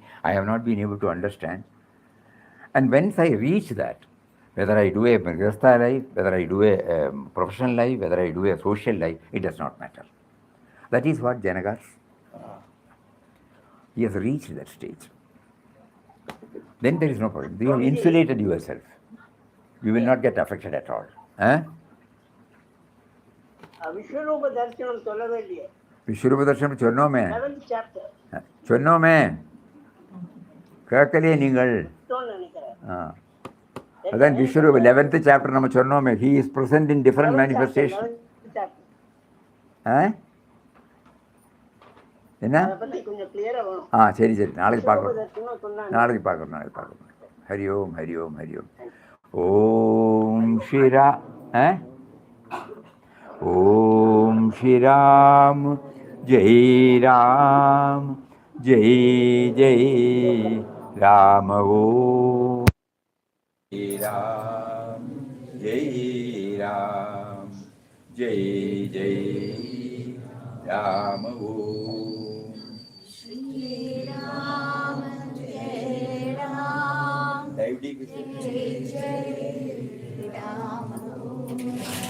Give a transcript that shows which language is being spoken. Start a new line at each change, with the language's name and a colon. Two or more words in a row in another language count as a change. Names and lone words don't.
English: I have not been able to understand. And once I reach that, whether I do a Grihastha life, whether I do a professional life, whether I do a social life, it does not matter. That is what Janagas, he has reached that stage. Then there is no problem. You have insulated yourself. You will not get affected at all. Huh?
Tamil: விஸ்வரூப தரிசனம் சொல்லவே இல்லையே.
Sanskrit: विश्वरूप दर्शन
Tamil: சொன்னோமே.
English: 11th chapter.
Tamil: சொன்னோமே. கேட்கலையே நீங்கள். நினைக்கிறேன். அதான் விஸ்வரூப
English: 11th chapter
Tamil: நம்ம சொன்னோமே.
English: He is present in different manifestations.
Tamil: என்ன? சரி சரி, நாளைக்கு பார்க்குறோம். ஹரி ஓம் ஹரி ஓம் ஹரி ஓம். ஓம் ஸ்ரீரா ஓம் ஸ்ரீராம் ஜெய் ராம் ஜெய் ஜெய் ராம ஓம் ராம் ஜெய் ராம் ஜெய் ஜெய் ராம ஓம் ஸ்ரீ ராம் ஜெய் ராம் ஜெய் ஜெய் ராம ஓம்